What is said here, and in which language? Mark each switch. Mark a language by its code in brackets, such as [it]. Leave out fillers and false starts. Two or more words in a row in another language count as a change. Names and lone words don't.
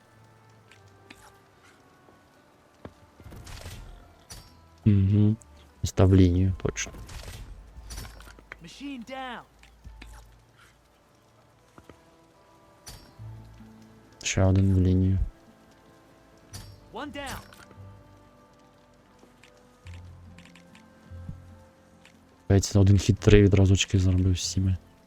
[uk] Угу. Став лінію, точно. [en] Machine down. [uk] Ще один в лінію. [en] One down. [uk] Здається, на один хід 3 відразу очки заробив з 7.